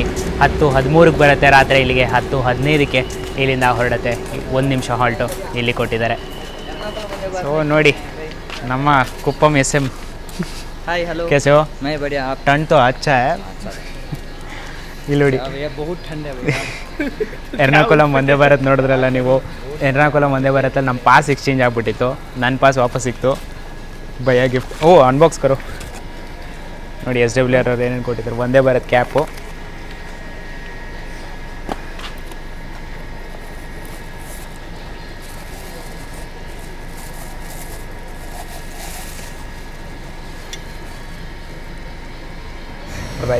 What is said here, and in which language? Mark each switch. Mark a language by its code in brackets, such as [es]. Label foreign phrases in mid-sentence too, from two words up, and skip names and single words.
[kn] 10:13ಕ್ಕೆ ಬರುತ್ತೆ ರಾತ್ರಿ. ಇಲ್ಲಿಗೆ 10:15ಕ್ಕೆ ಇಲ್ಲಿಂದ ಹೊರಡುತ್ತೆ. 1 ನಿಮಿಷ ಹಾಲ್ಟು ಇಲ್ಲಿ ಕೊಟ್ಟಿದ್ದಾರೆ. ಸೊ ನೋಡಿ ನಮ್ಮ ಕುಪ್ಪಂ SM. [hi] हाय हेलो, कैसे हो? मैं बढ़िया. आप? ठंड तो अच्छा है. [kn] ಇಲ್ಲಿ ನೋಡಿ, [hi] भैया बहुत ठंड है भैया. [kn] ಎರ್ನಾಕುಲಂ ವಂದೇ ಭಾರತ್ ನೋಡಿದ್ರಲ್ಲ ನೀವು. ಎರ್ನಾಕುಲಂ ವಂದೇ ಭಾರತಲ್ಲಿ ನಮ್ಮ ಪಾಸ್ ಎಕ್ಸ್ಚೇಂಜ್ ಆಗಿಬಿಟ್ಟಿತ್ತು. ನನ್ನ ಪಾಸ್ ವಾಪಸ್ ಸಿಕ್ತು. ಭಯ್ಯ ಗಿಫ್ಟ್. [hi] अनबॉक्स करो [kn] ನೋಡಿ. SWR ಅವ್ರು ಏನೇನು ಕೊಟ್ಟಿದ್ರು. ವಂದೇ ಭಾರತ್ ಕ್ಯಾಪು, ಬಾಯ್.